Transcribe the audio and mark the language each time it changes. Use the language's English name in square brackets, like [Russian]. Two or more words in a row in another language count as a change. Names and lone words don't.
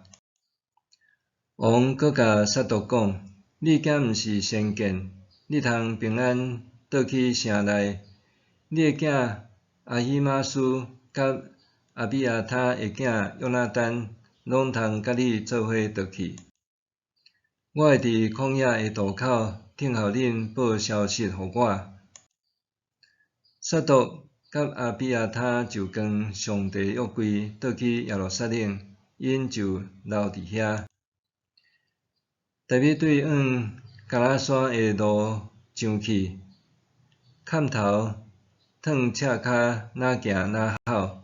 [Min Nan Chinese] 王搁甲杀毒讲：你敢毋是先见？你通平安倒去城内，你诶囝阿希玛斯甲阿比亚他诶囝约拿单，拢通甲你做伙倒去。我会伫旷野诶渡口等候恁报消息互我。撒督甲阿比亚他就跟上帝约柜倒去耶路撒冷，因就留伫遐。大卫对往加拉山诶路上去，砍头脱赤骹，哪行哪吼。